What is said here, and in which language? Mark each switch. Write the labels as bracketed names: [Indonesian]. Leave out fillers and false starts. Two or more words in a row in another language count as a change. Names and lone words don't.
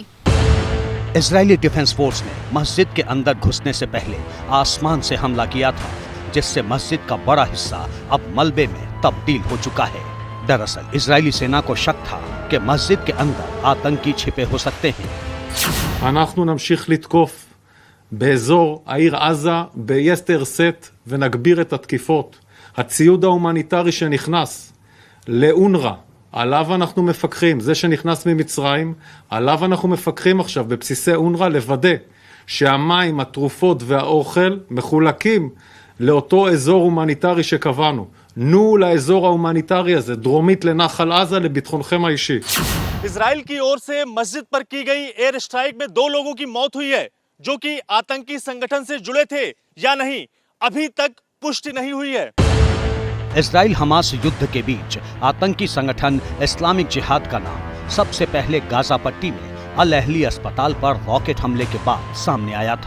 [Hindi] इजरायली डिफेंस फोर्स ने मस्जिद के अंदर घुसने से पहले आसमान से हमला किया था, जिससे मस्जिद का बड़ा हिस्सा अब मलबे में तब्दील हो चुका है। दरअसल इजरायली सेना को शक था कि मस्जिद के अंदर आतंकी छिपे हो सकते हैं। [Hebrew] אנחנו נמשיך לתקוף באזור העיר עזה ביתר שאת ונגביר את התקיפות. הציוד ההומניטרי שנכנס לאונר"א, עליו אנחנו מפקחים, זה שנכנס ממצרים, עליו אנחנו מפקחים עכשיו בבסיסי אונר"א לוודא שהמים, התרופות והאוכל מחולקים לאותו אזור הומניטרי שקבענו. נו לאזור ההומניטרי הזה, דרומית לנחל עזה, לביטחונכם האישי. [Hindi] इजराइल की ओर से मस्जिद पर की गई [English] air strike [Hindi] में 2 लोगों की मौत हुई है, जो कि आतंकी संगठन से जुड़े थे या नहीं, अभी तक पुष्टि नहीं हुई है। इजराइल हमास युद्ध के बीच आतंकी संगठन इस्लामिक जिहाद का नाम सबसे पहले गाजा पट्टी में अल अहली अस्पताल पर रॉकेट हमले के बाद सामने आया था।